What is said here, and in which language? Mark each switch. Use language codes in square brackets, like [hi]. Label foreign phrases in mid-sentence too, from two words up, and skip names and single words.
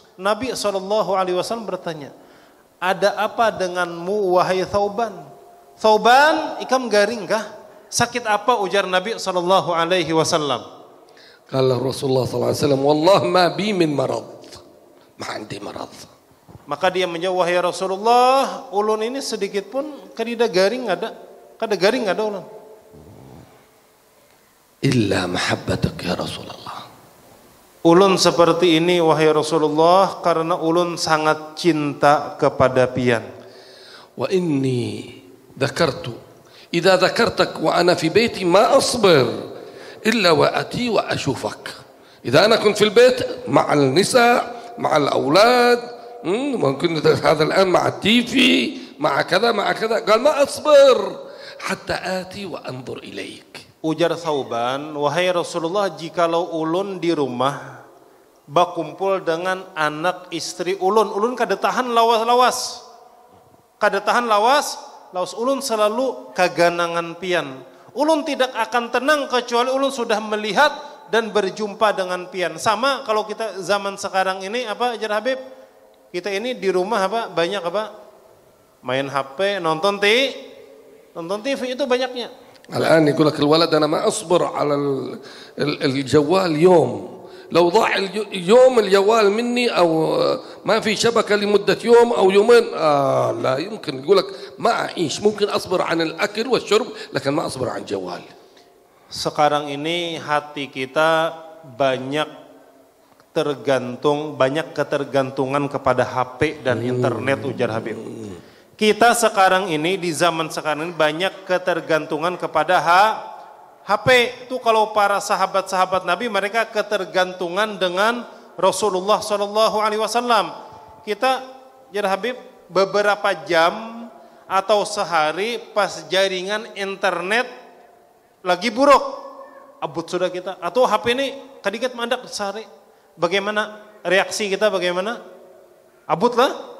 [id] Nabi SAW bertanya, ada apa denganmu wahai Thauban? [bjn] Thauban, ikam garing kah? [id] Sakit apa? Ujar Nabi SAW. [ar] قال Rasulullah SAW, والله ما بي من مرض، ما عندي مرض. [bjn] Maka dia menjawab, wahai Rasulullah, ulun ini sedikit pun kada garing ada ulun. [ar] إلا محبتك يا رسول الله. [bjn] Ulun seperti ini wahai Rasulullah karena ulun sangat cinta kepada pian. [ar] وإني ذكرت إذا ذكرتك وأنا في بيتي ما أصبر إلا وأتي وأشوفك. إذا أنا كنت في البيت مع النساء مع الأولاد، ممكن هذا الآن مع التيفي مع كذا قال ما أصبر حتى آتي وأنظر إليك. [bjn] Ujar Thauban, wahai Rasulullah, jikalau ulun di rumah berkumpul dengan anak istri ulun kada tahan lawas ulun selalu kaganangan pian. Ulun tidak akan tenang kecuali ulun sudah melihat dan berjumpa dengan pian. Sama kalau kita zaman sekarang ini apa Jar Habib? [id] Kita ini di rumah apa? Banyak apa? Main HP, nonton TV itu banyaknya. [ar] الآن يقول لك الولد أنا ما أصبر على الجوال يوم، لو ضاع يوم الجوال مني أو ما في شبكة لمدة يوم أو يومين لا يمكن. يقول لك ما أعيش، ممكن أصبر عن الأكل والشرب لكن ما أصبر عن الجوال. [id] Sekarang ini hati kita banyak ketergantungan kepada HP dan internet, ujar Habib. Kita sekarang ini di zaman sekarang ini banyak ketergantungan kepada HP. Itu kalau para sahabat-sahabat Nabi mereka ketergantungan dengan Rasulullah SAW. [bjn] Kita, Jar Habib, beberapa jam atau sehari pas jaringan internet lagi buruk, abut sudah kita. Atau HP ini kadikit mandak sehari. Bagaimana reaksi kita? Bagaimana? Abut lah.